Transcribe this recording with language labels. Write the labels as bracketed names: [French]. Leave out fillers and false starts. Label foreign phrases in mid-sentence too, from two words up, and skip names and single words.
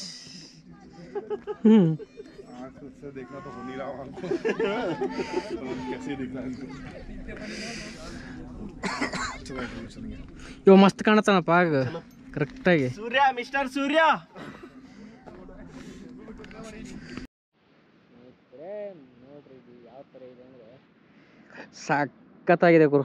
[Hindi] से देखना तो हो नहीं रहा हमको. कैसे देखना है [Kannada] ಇವ ಮಸ್ತ್ ಕಾಣತ್ತಾನಪ್ಪ ಆಗ ಕರೆಕ್ಟಾಗಿ. ಸೂರ್ಯ, ಮಿಸ್ಟರ್ ಸೂರ್ಯ. ನೋಡ್ರಿ ಇದು ಯಾವ ಥರ ಇದೆ ಅಂದರೆ ಸಖತ್ತಾಗಿದೆ ಗುರು.